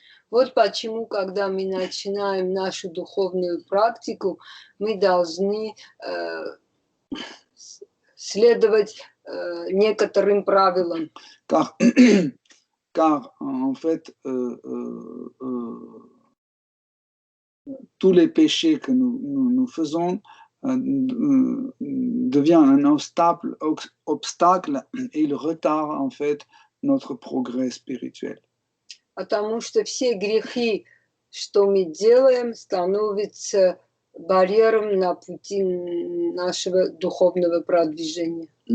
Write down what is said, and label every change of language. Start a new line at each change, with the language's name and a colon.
Russian: Вот почему, когда мы начинаем нашу духовную практику, мы должны следовать некоторым правилам.
French: Car en fait, tous les péchés que nous faisons devient un obstacle et il retarde en fait notre progrès spirituel.
Russian: Потому что все грехи, что мы делаем, становятся барьером на пути нашего духовного продвижения.